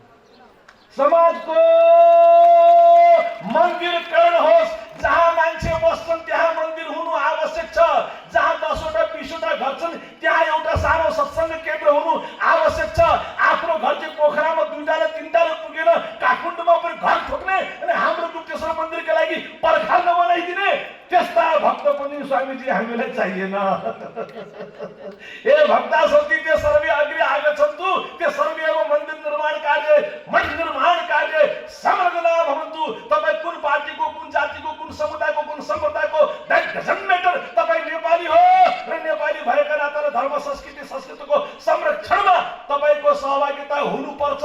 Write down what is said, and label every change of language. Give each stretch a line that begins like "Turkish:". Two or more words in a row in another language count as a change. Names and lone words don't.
Nepali: कुरा त्यही, समाजको मन्दिरकरण होस्, जहाँ मान्छे बस्छन् त्यहाँ मन्दिर हुनु आवश्यक छ, जहाँ 10वटा 20वटा घर छन् त्यहाँ एउटा सानो सत्सङ्ग केन्द्र हुनु आवश्यक छ। आफ्नो घर चाहिँ पोखरामा 2टाले 3टाले पुगेन, काठमाडौँमा पनि घर ठोक्ने अनि हाम्रो गुप्तेश्वर मन्दिरका लागि पर्खाल नबनाइदिने त्यस्ता भक्त पनि स्वामीजी हामीलाई चाहिएन।
Sanskrit: ए भक्ता सन्ति ते सर्वे अग्रे आगच्छन्तु, ते
Nepali: सर्वेको मन्दिर निर्माण कार्य, मठ निर्माण कार्य
Sanskrit: समग्र भवन्तु।
Nepali: तपाईँ कुन पार्टीको, कुन जातिको, कुन समुदायको, कुन सम्प्रदायको,
English: that doesn't matter.
Nepali: तपाईँ नेपाली हो र नेपाली भएका नाताले धर्म संस्कृतिको संरक्षणमा तपाईँको सहभागिता हुनुपर्छ।